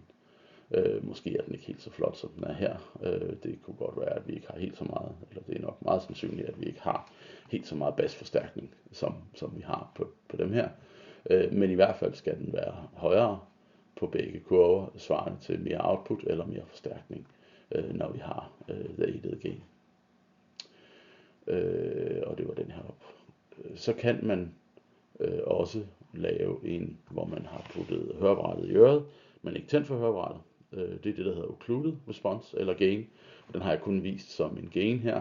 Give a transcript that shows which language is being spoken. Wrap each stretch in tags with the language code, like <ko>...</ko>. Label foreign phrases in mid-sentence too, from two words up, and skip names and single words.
<da>Måske er den ikke helt så flot, som den er her. Det kunne godt være, at vi ikke har helt så meget, eller det er nok meget sandsynligt, at vi ikke har helt så meget basforstærkning, som vi har på dem her. Men i hvert fald skal den være højere på begge kurver, svarende til mere output eller mere forstærkning, når vi har</da> <en>the aided gain.</en> <da>Og det var den her op. Så kan man også lave en, hvor man har puttet høreapparatet i øret, men ikke tændt for høreapparatet. Det er det, der hedder</da> <en>occluded response</en> <da>eller gain. Den har jeg kun vist som en gain her.</da>